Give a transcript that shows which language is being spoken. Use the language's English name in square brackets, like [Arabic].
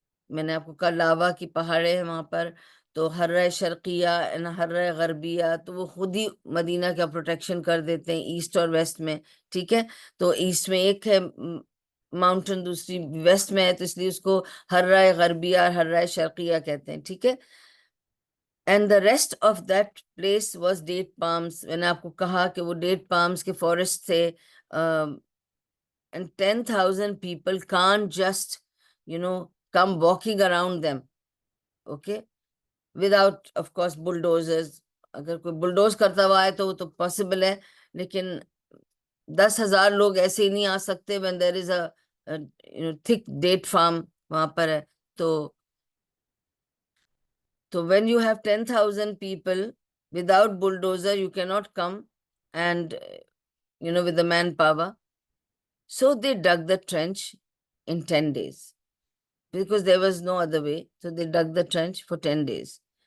[Urdu] میں نے آپ کو کہا لاوا کی پہاڑیں ہیں وہاں پر، تو ہرہ شرقیہ ہرہ غربیہ، تو وہ خود ہی مدینہ کا پروٹیکشن کر دیتے ہیں ایسٹ اور ویسٹ میں. ٹھیک ہے. تو ایسٹ میں ایک ہے ماؤنٹن، دوسری ویسٹ میں ہے، تو اس لیے اس کو ہرہ غربیہ اور ہرہ شرقیہ کہتے ہیں. ٹھیک ہے. [English] And the rest of that place was date palms. [Urdu] میں نے آپ کو کہا کہ وہ date palms کے فورسٹ تھے. [English] And 10,000 people can't just, come walking around them. Okay? Without, of course, bulldozers. [Urdu] اگر کوئی بلڈوز کرتا ہوا ہے تو وہ تو پاسبل ہے، لیکن 10,000 لوگ ایسے ہی نہیں آ سکتے [English] when there is a thick date farm [Urdu] وہاں پر ہے. [English] So when you have 10,000 people without bulldozer, you cannot come and, with the manpower. So they dug the trench in 10 days because there was no other way. So they dug the trench for 10 days.